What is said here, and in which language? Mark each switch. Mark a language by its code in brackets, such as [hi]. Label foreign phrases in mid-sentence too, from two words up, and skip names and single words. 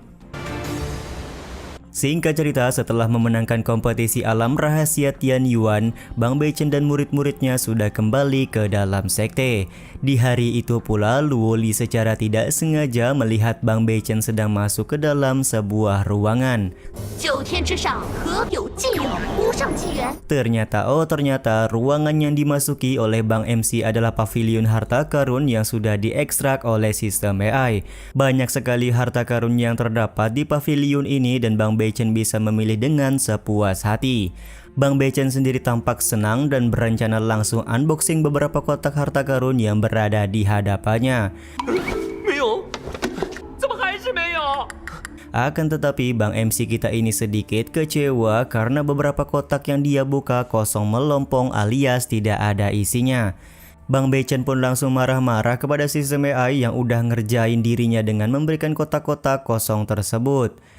[id] Singkat cerita, setelah memenangkan kompetisi alam rahasia Tian Yuan, Bang Beichen dan murid-muridnya sudah kembali ke dalam sekte. Di hari itu pula, Luo Li secara tidak sengaja melihat Bang Beichen sedang masuk ke dalam sebuah ruangan. [zh] 九天之上，何有尽有，无上纪元。 [id] Ternyata ruangan yang dimasuki oleh Bang MC adalah pavilion harta karun yang sudah diekstrak oleh sistem AI. Banyak sekali harta karun yang terdapat di pavilion ini dan Bang Beichen bisa memilih dengan sepuas hati. Bang Beichen sendiri tampak senang dan berencana langsung unboxing beberapa kotak harta karun yang berada di hadapannya. [zh] 没有，怎么还是没有？ [id] Akan tetapi Bang MC kita ini sedikit kecewa karena beberapa kotak yang dia buka kosong melompong alias tidak ada isinya. Bang Beichen pun langsung marah-marah kepada sistem AI yang udah ngerjain dirinya dengan memberikan kotak-kotak kosong tersebut.